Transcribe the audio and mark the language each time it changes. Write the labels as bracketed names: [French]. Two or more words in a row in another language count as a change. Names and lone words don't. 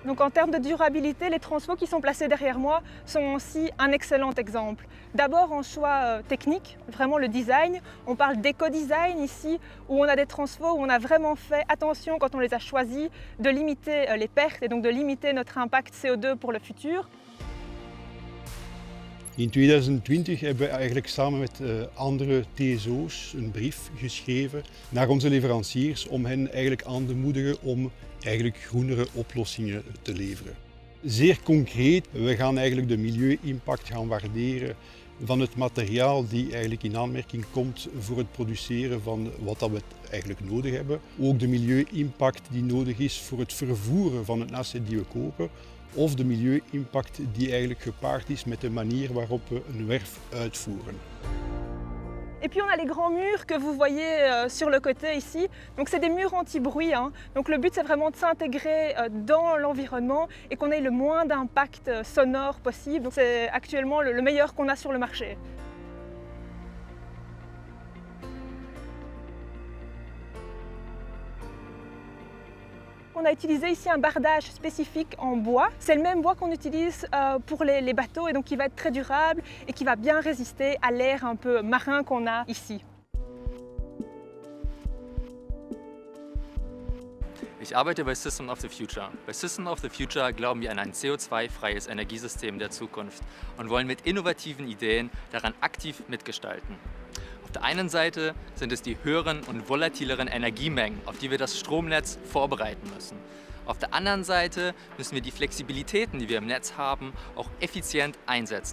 [French] Donc en termes de durabilité, les transfos qui sont placés derrière moi sont aussi un excellent exemple. D'abord en choix technique, vraiment le design. On parle d'éco-design ici, où on a des transfos, où on a vraiment fait attention quand on les a choisis de limiter les pertes et donc de limiter notre impact CO2 pour le futur. [Dutch] In 2020 hebben we eigenlijk samen met andere TSO's een brief geschreven naar onze leveranciers om hen eigenlijk aan te moedigen om eigenlijk groenere oplossingen te leveren. Zeer concreet, we gaan eigenlijk de milieu-impact gaan waarderen van het materiaal die eigenlijk in aanmerking komt voor het produceren van wat dat we eigenlijk nodig hebben. Ook de milieu-impact die nodig is voor het vervoeren van het asset die we kopen. Of de milieu-impact die eigenlijk gepaard is met de manier waarop we een werf uitvoeren. [French] Et puis on a les grands murs que vous voyez sur le côté ici. Donc c'est des murs anti-bruit. Donc le but c'est vraiment de s'intégrer dans l'environnement et qu'on ait le moins d'impact sonore possible. Donc c'est actuellement le meilleur qu'on a sur le marché. On a utilisé ici un bardage spécifique en bois. C'est le même bois qu'on utilise pour les bateaux et donc qui va être très durable et qui va bien résister à l'air un peu marin qu'on a ici. [German] Ich arbeite bei System of the Future. Bei System of the Future glauben wir an ein CO2-freies Energiesystem der Zukunft und wollen mit innovativen Ideen daran aktiv mitgestalten. Auf der einen Seite sind es die höheren und volatileren Energiemengen, auf die wir das Stromnetz vorbereiten müssen. Auf der anderen Seite müssen wir die Flexibilitäten, die wir im Netz haben, auch effizient einsetzen.